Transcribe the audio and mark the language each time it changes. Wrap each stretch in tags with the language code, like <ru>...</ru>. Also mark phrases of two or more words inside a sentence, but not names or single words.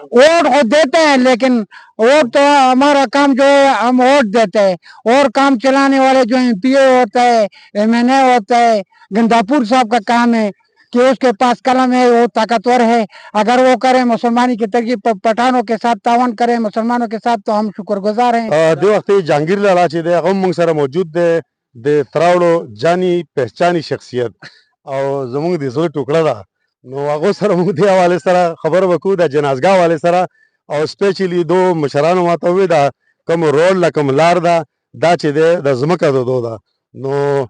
<ur>ووٹ خود دیتے ہیں لیکن ووٹ تو ہمارا کام جو ہے ہم ووٹ دیتے ہیں اور کام چلانے والے جو ایم پی اے ہوتا ہے ایم این اے ہوتا ہے گنداپور صاحب کا کام ہے کہ اس کے پاس قلم ہے وہ طاقتور ہے اگر وہ کریں مسلمانی کی ترغیب پٹھانوں کے ساتھ تعاون کریں مسلمانوں کے ساتھ تو ہم شکر گزار ہیں</ur> <ps>د وخت جهانگیر لالا چې دی هغه هم موږ سره موجود دی د تراوړو</ps> <ur>جانی پہچانی</ur> <ps>شخصیت او زموږ د زړه ټوکړه ده نو هغو سره موږ دې حوالې سره خبرې وکړو د جنازګاه حوالې سره او سپیشلی دو مشرانو ماته وویل دا کوم روډ له کوم لار ده دا چې دی د ځمکه د دو ده نو</ps>